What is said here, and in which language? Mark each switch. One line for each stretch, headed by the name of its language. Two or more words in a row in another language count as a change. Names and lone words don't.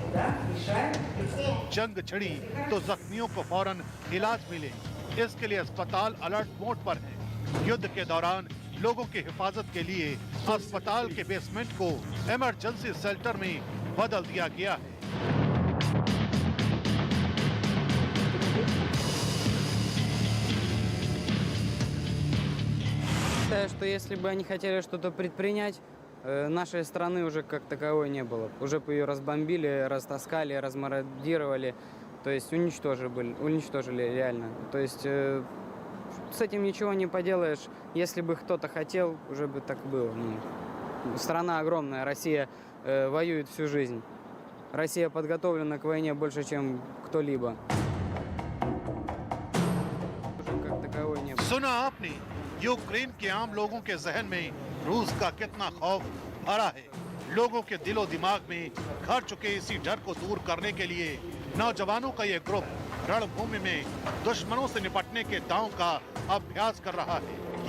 Hindi: जंग छिड़ी तो जख्मियों को फौरन इलाज मिले, इसके लिए अस्पताल अलर्ट मोड पर है। युद्ध के दौरान लोगों की हिफाजत के लिए अस्पताल के बेसमेंट को इमरजेंसी शेल्टर में बदल दिया गया है।
Russian: Считаю, что если бы они хотели что-то предпринять, нашей страны уже как таковой не было. Уже бы ее разбомбили, растаскали, размародировали, то есть уничтожили реально. То есть с этим ничего не поделаешь. Если бы кто-то хотел, уже бы так было. Страна огромная, Россия воюет всю жизнь. Россия подготовлена к войне больше, чем кто-либо. Уже как таковой не было.
Hindi: सुना आपने यूक्रेन के आम लोगों के जहन में रूस का कितना खौफ भरा है। लोगों के दिलो दिमाग में घर चुके इसी डर को दूर करने के लिए नौजवानों का ये ग्रुप रणभूमि में दुश्मनों से निपटने के दांव का अभ्यास कर रहा है।